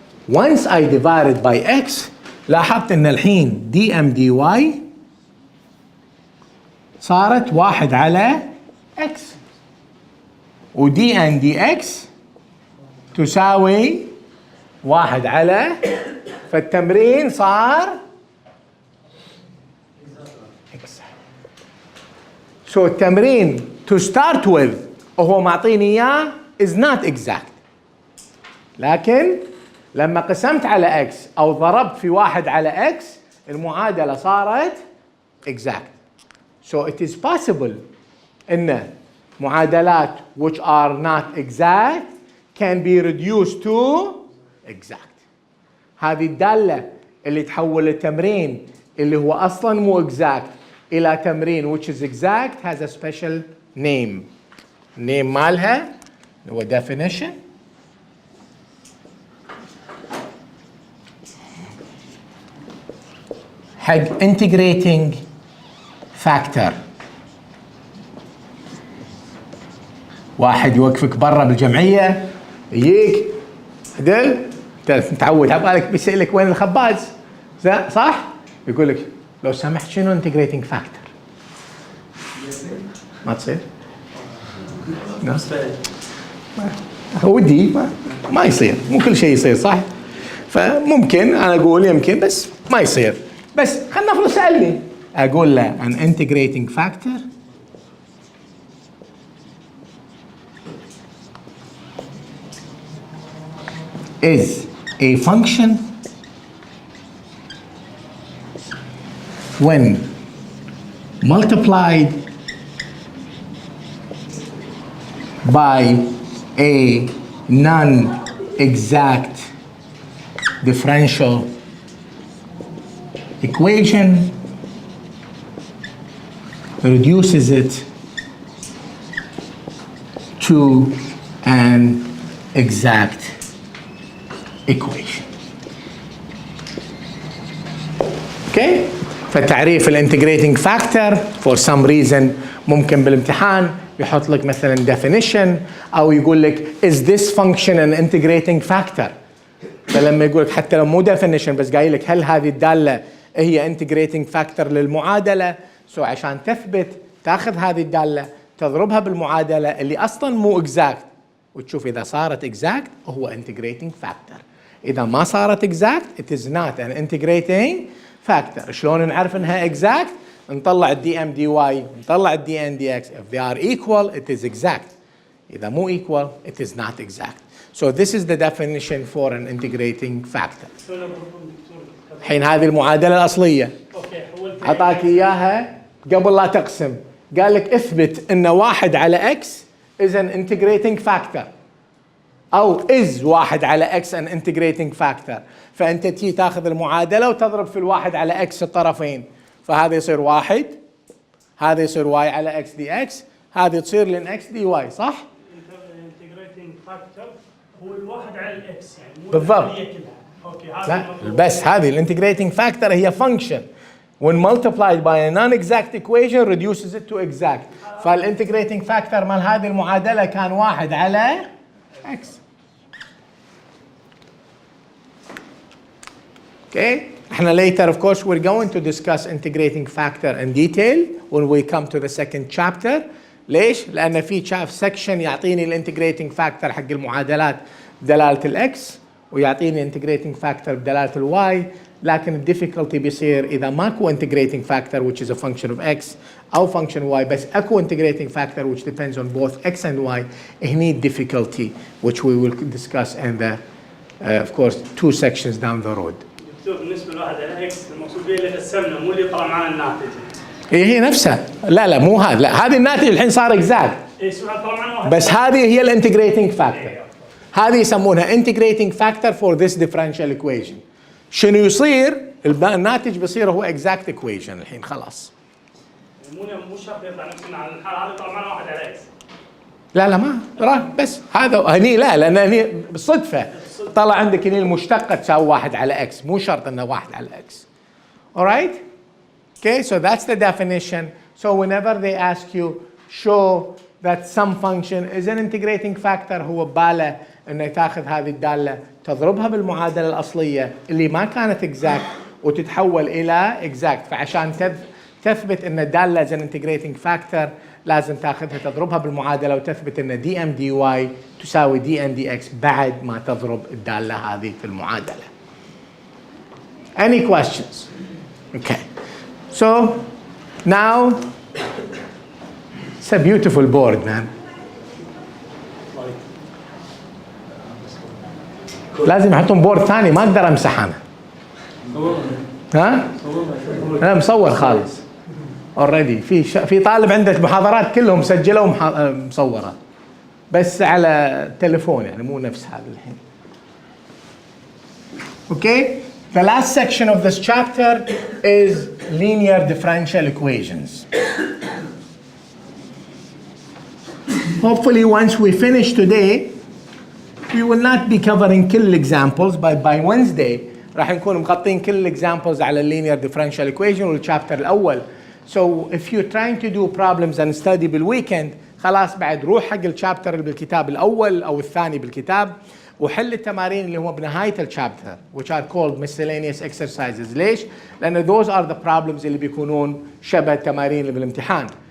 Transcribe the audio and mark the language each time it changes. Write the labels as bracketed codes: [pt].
[en] Once I divided by x [ar] لاحظت ان الحين [en] dm dy [ar] صارت 1 على x و [en] dn dx [ar] تساوي 1 على، فالتمرين صار [en] So [ar] التمرين [en] to start with [ar] وهو معطيني إياه [en] is not exact. [ar] لكن لما قسمت على x أو ضربت في 1 على x المعادلة صارت exact. [en] So it is possible [ar] إن معادلات [en] which are not exact can be reduced to exact. [ar] هذه الدالة اللي تحول التمرين اللي هو أصلاً مو exact إلى تمرين [en] which is exact has a special name. [ar] name مالها هو definition. حق integrating factor. واحد يوقفك برا بالجمعية يجيك عدل متعود عبالك بيسألك وين الخباز صح؟ يقول لك لو سمحت شنو integrating factor؟ ما تصير؟ ودي ما يصير، مو كل شيء يصير صح؟ فممكن أنا أقول يمكن بس ما يصير. بس خلنا نفرض سألني أقول له an integrating factor [en] is a function when multiplied by a non-exact differential equation reduces it to an exact equation. Okay? [ar] فتعريف الانتجريتنج فاكتور [en] for some reason [ar] ممكن بالامتحان يحط لك مثلا definition او يقول لك is this function an integrating factor. فلما يقول لك حتى لو مو definition بس قايل لك هل هذه الدالة هي integrating factor للمعادلة، سو عشان تثبت تاخذ هذه الدالة تضربها بالمعادلة اللي اصلا مو exact وتشوف اذا صارت exact هو integrating factor. اذا ما صارت [en] exact it is not an integrating factor. [ar] شلون نعرف انها exact؟ نطلع الدي ام دي واي نطلع الدي ان دي اكس. [en] if they are equal it is exact. [ar] اذا مو equal [en] it is not exact. So this is the definition for an integrating factor. [ar] الحين هذه المعادلة الأصلية أعطاك إياها قبل لا تقسم، قال لك اثبت إن 1 على x is an integrating factor. أو [en] is [ar] واحد على [en] x an integrating factor. [ar] فأنت تي تاخذ المعادلة وتضرب في الواحد على x الطرفين، فهذا يصير واحد، هذا يصير y على x dx، هذه تصير لن x dy، صح؟ integrating factor هو الواحد على الاكس يعني مو بالضبط. العملية كلها. اوكي لا هذا المفروض. بس هذه [en] الانتجريتنج فاكتور [ar] هي [en] function when multiplied by a non-exact equation reduces it to exact. [ar] فالانتجريتنج فاكتور مال هذه المعادلة كان واحد على x. [en] Okay, [ar] احنا [en] later of course we're going to discuss integrating factor in detail when we come to the second chapter. [ar] ليش؟ لأن في section يعطيني الانتجريتنج فاكتور حق المعادلات بدلالة الاكس ويعطيني انتجريتنج فاكتور بدلالة الواي، لكن الديفيكولتي بيصير إذا ماكو انتجريتنج فاكتور [en] which is a function of x [ar] أو function y بس اكو انتجريتنج فاكتور [en] which depends on both x and y، [ar] هني [en] difficulty which we will discuss in the of course 2 sections down the road. [ar] دكتور بالنسبه لواحد على اكس المقصود به اللي قسمنا مو اللي طلع معنا الناتج. هي نفسها، لا مو هذا، لا هذه الناتج الحين صار اكزاكت، اي سؤال طلع معنا واحد بس هذه هي [en] الانتجريتنج فاكتور، [ar] هذه يسمونها [en] Integrating factor for this differential equation. [ar] شنو يصير؟ الناتج بيصير هو اكزاكت ايكويشن الحين خلاص. مو شرط يطلع نفسنا على الحال هذا طلع معنا واحد على اكس. لا ما راح بس هذا هني لا، لان هني بالصدفه طلع عندك هني المشتقه تساوي واحد على اكس، مو شرط انه واحد على اكس. [en] alright? Okay, so that's the definition. So whenever they ask you show that some function is an integrating factor هو بباله انه تاخذ هذه الداله تضربها بالمعادله الاصليه اللي ما كانت exact وتتحول الى exact، فعشان تثبت ان الداله is an integrating factor لازم تاخذها تضربها بالمعادله وتثبت ان دي ام دي واي تساوي دي ام دي اكس بعد ما تضرب الداله هذه في المعادله. Any questions? Okay. So now it's a beautiful board, man. [ar] لازم يحطون بورد ثاني، ما اقدر امسح انا. ها؟ انا مصور خالص. اوريدي في طالب عنده محاضرات كلهم مسجله ومصوره. بس على التليفون يعني مو نفس هذا الحين. [en] Okay? The last section of this chapter is linear differential equations. Hopefully once we finish today, we will not be covering كل examples, but by Wednesday [ar] راح نكون مغطين [en] كل examples على linear differential equation والchapter الأول. So if you're trying to do problems and study [ar] بالweekend خلاص بعد روح حق الشابتر اللي بالكتاب الأول أو الثاني بالكتاب وحل التمارين اللي هو بنهاية الشابتر [en] which are called miscellaneous exercises. [ar] ليش؟ لأن [en] those are the problems [ar] اللي بيكونون شبه التمارين اللي بالامتحان.